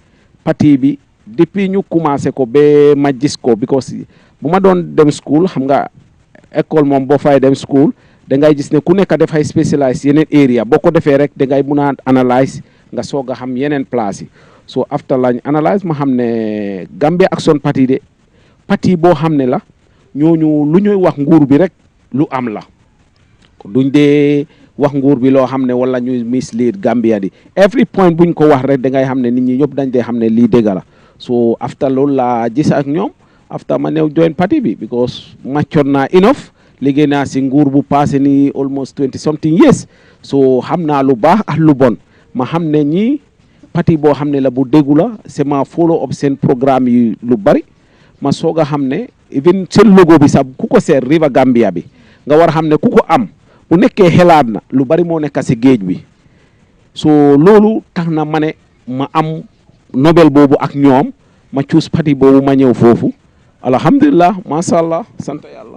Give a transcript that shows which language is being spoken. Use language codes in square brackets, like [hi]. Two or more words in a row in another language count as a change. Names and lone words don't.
[wo] bi depuis ñu commencé ko ba ma gis ko because bu ma doon dem school xam nga école moom boo fay dem school da ngay gis ne ku nekk dafay spécialise yeneen area boo ko defee rek da ngay mun a analyse nga soog a xam yeneen place yi [en] so after [wo] lañ analyse ma xam ne Gambia Action Party de parti boo xam ne la ñooñu lu ñuy wax nguur bi rek lu am la duñ dee wax nguur bi loo xam ne wala ñuy mislead Gambia di [en] every point [wo] buñ ko wax rek da ngay xam ne nit ñi ñëpp dañ dee xam ne lii dëgg la [en] so after [wo] loolu laa gis ak ñoom after ma new join parti bi [en] because matured [wo] naa enough liggéey naa si nguur bu passé ni [en] almost 20 something years so [wo] xam naa lu baax ak lu bon ma xam ne ñii parti boo xam ne la bu déggu la c'est ma [en] follow up [wo] seen programme yi lu bari ma soog a xam ne even seen logo bi sax ku ko seet River Gambia bi nga war a xam ne ku ko am bu nekkee xelaat na lu bari moo nekk si géej bi so loolu tax na ma ne ma am Nobel boobu ak ñoom ma choose parti boobu ma ñëw foofu [ar] الحمد لله ما شاء الله [wo] sant yàlla.